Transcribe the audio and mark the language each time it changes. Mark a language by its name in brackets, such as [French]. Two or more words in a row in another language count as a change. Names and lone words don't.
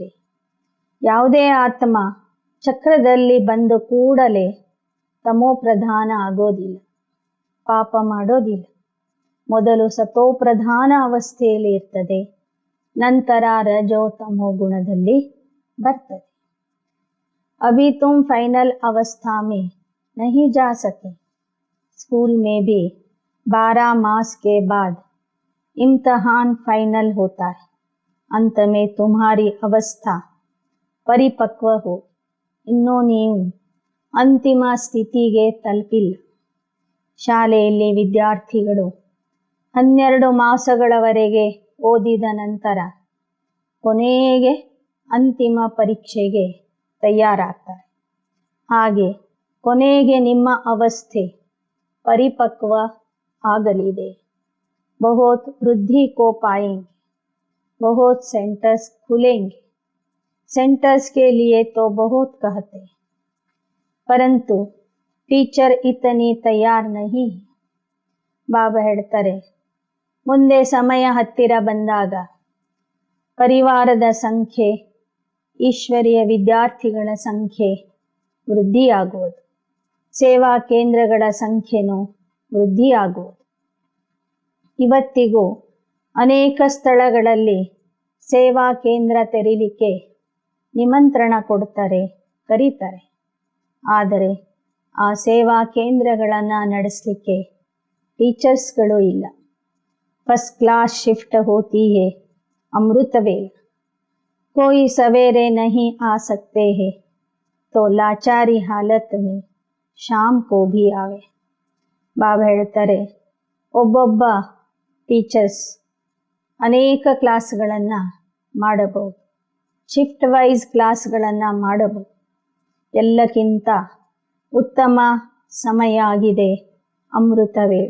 [Kannada] ಯಾವುದೇ ಆತ್ಮ ಚಕ್ರದಲ್ಲಿ ಬಂದ ಕೂಡಲೇ ತಮೋ ಪ್ರಧಾನ ಆಗೋದಿಲ್ಲ, ಪಾಪ ಮಾಡೋದಿಲ್ಲ. ಮೊದಲು ಸತೋ ಪ್ರಧಾನ ಅವಸ್ಥೆಯಲ್ಲಿ ಇರ್ತದೆ, ನಂತರ ರಜೋ ತಮೋ ಗುಣದಲ್ಲಿ ಬರ್ತದೆ. [Hindi] अभी तुम फाइनल अवस्था में नहीं जा सके. स्कूल में भी 12 मास के बाद इम्तहान फाइनल होता है. अंत में तुम्हारी अवस्था परिपक्व हो. [Kannada] ಇನ್ನೂ ನೀವು ಅಂತಿಮ ಸ್ಥಿತಿಗೆ ತಲುಪಿಲ್ಲ. ಶಾಲೆಯಲ್ಲಿ ವಿದ್ಯಾರ್ಥಿಗಳು 12 ಮಾಸಗಳವರೆಗೆ ಓದಿದ ನಂತರ ಕೊನೆಗೆ ಅಂತಿಮ ಪರೀಕ್ಷೆಗೆ ತಯಾರಾಗ್ತಾರೆ. ಹಾಗೆ ಕೊನೆಗೆ ನಿಮ್ಮ ಅವಸ್ಥೆ ಪರಿಪಕ್ವ ಆಗಲಿದೆ. [Hindi] बहुत वृद्धि को पाएंगे, बहुत सेंटर्स खुलेंगे. सेंटर्स के लिए तो बहुत कहते, परंतु टीचर इतनी तैयार नहीं. [Kannada] ಬಾಬಾ ಹೇಳ್ತಾರೆ, ಮುಂದೆ ಸಮಯ ಹತ್ತಿರ ಬಂದಾಗ ಪರಿವಾರದ ಸಂಖ್ಯೆ, ಈಶ್ವರೀಯ ವಿದ್ಯಾರ್ಥಿಗಳ ಸಂಖ್ಯೆ ವೃದ್ಧಿಯಾಗುವುದು. ಸೇವಾ ಕೇಂದ್ರಗಳ ಸಂಖ್ಯೆನೂ ವೃದ್ಧಿಯಾಗುವುದು. ಇವತ್ತಿಗೂ ಅನೇಕ ಸ್ಥಳಗಳಲ್ಲಿ ಸೇವಾ ಕೇಂದ್ರ ತೆರೀಲಿಕ್ಕೆ ನಿಮಂತ್ರಣ ಕೊಡ್ತಾರೆ, ಕರೀತಾರೆ. ಆದರೆ ಆ ಸೇವಾ ಕೇಂದ್ರಗಳನ್ನು ನಡೆಸಲಿಕ್ಕೆ ಟೀಚರ್ಸ್ಗಳು ಇಲ್ಲ. [English] first class [Hindi] शिफ्ट होती है अमृत वेला, कोई सवेरे नहीं आ सकते हैं तो लाचारी हालत में शाम को भी आवे. [Kannada] ಬಾಬಾ ಹೇಳ್ತಾರೆ, ಒಬ್ಬೊಬ್ಬ ಟೀಚರ್ಸ್ ಅನೇಕ ಕ್ಲಾಸ್ಗಳನ್ನು ಮಾಡಬಹುದು, [English] shift wise [Kannada] ಕ್ಲಾಸ್ಗಳನ್ನು ಮಾಡಬಹುದು. ಎಲ್ಲಕ್ಕಿಂತ ಉತ್ತಮ ಸಮಯ ಆಗಿದೆ ಅಮೃತ ವೇಳೆ.